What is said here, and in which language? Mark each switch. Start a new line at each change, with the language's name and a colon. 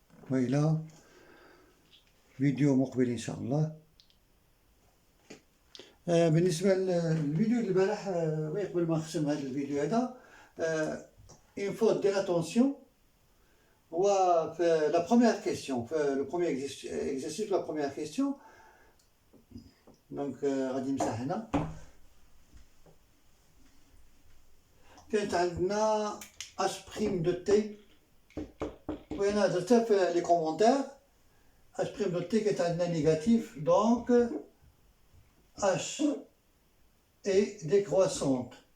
Arabic: وإلى فيديو مقبل إن شاء الله. بالنسبة للفيديو اللي البارح قبل ما نختم هذا الفيديو هذا
French: il faut de l'attention. La première question, le premier exercice, la première question.
Arabic: Donc, غادي نمسح هنا. كانت عندنا h' de t. وهنا درتها في
French: les commentaires. h' de t
Arabic: كانت عندنا
French: négatif, donc h est décroissante.